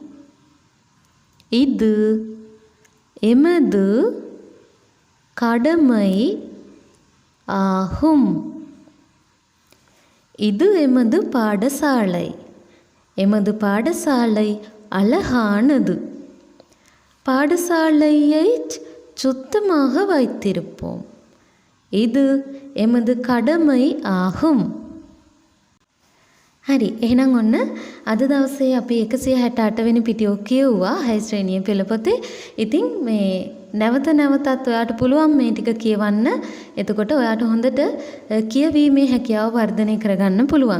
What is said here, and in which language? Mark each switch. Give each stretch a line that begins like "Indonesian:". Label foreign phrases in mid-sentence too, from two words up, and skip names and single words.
Tamil: இது எமது கடமை ஆகும் இது எமது பாடசாலை எமது பாடசாலை அழகானது பாடசாலையைச் சுத்தமாக வைத்திருப்போம் இது எமது கடமை ஆகும்.
Sinhala: හරි එහෙනම් ඔන්න අද දවසේ අපි 168 වෙනි පිටියෝ කියුවා 6 ශ්‍රේණියේ පෙළ පොතේ. ඉතින් මේ නැවතත් ඔයාට පුළුවන් මේ ටික කියවන්න. එතකොට ඔයාට හොඳට කියවීමේ හැකියාව වර්ධනය කරගන්න පුළුවන්.